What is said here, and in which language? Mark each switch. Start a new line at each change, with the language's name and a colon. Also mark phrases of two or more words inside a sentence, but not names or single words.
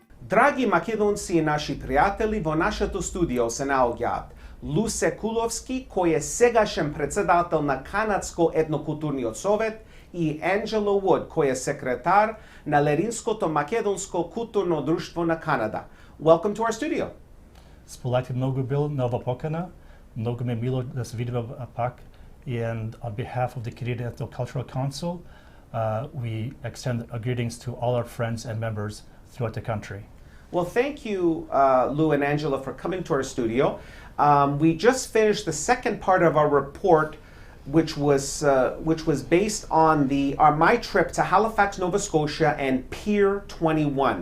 Macedonian: Драги македонци и наши пријатели, во нашето студио се наоѓаат Лу Sekulovski, кој е сегашен председател на Канадско етнокултурниот совет, и Annie Wood, кој е секретар на Леринското македонско културно друштво на Канада.
English: Welcome to our studio.
Macedonian: Сполати многу бил на ова покана. Многу ме мило да се видиме пак.
English: And on behalf of the Canadian Ethnocultural Council, we extend our greetings to all our friends and members throughout the country. Well, thank you, Lou and Angela, for coming to our studio. We just finished the second part of our report, which was based on my trip to Halifax, Nova Scotia, and Pier 21.